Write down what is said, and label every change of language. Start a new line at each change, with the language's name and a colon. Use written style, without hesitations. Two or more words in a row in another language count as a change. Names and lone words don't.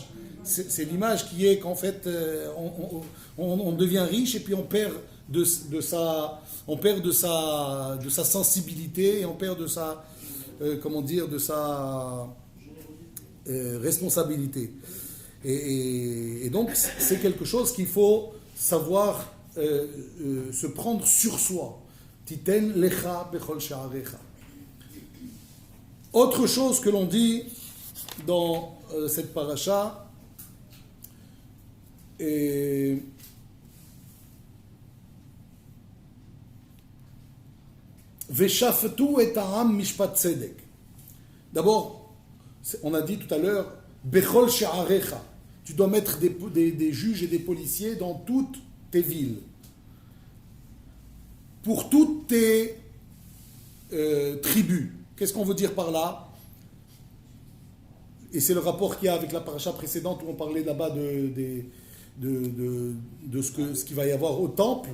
French: C'est l'image qui est qu'en fait on devient riche et puis on perd de sa sensibilité et on perd de sa responsabilité. Et donc c'est quelque chose qu'il faut savoir se prendre sur soi.
Hebrew: תתן לך בכל שעריך.
French: Autre chose que l'on dit dans cette paracha,
Hebrew: ושפטו את העם משפט צדק.
French: D'abord, on a dit tout à l'heure,
Hebrew: בכל שעריך.
French: Tu dois mettre des juges et des policiers dans toutes tes villes. Pour toutes tes tribus. Qu'est-ce qu'on veut dire par là? Et c'est le rapport qu'il y a avec la paracha précédente où on parlait là-bas de ce qu'il va y avoir au temple.